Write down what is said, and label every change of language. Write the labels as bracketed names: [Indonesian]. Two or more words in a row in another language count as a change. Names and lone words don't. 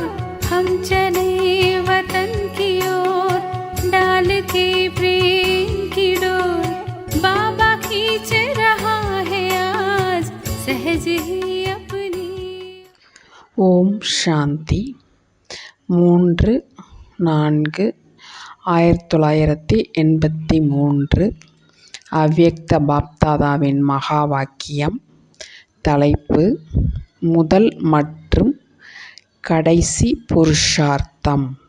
[Hindi] हम चले वतन की ओर डाल के प्रेम की डोर। बाबा खींच रहा है आज सहज ही अपनी। [Tamil] ஓம் சாந்தி 3/4/1983 அவ்யக்த பாப்தாதாவின் மகா வாக்கியம். தலைப்பு: முதல் மற்றும் கடைசி புருஷார்த்தம்.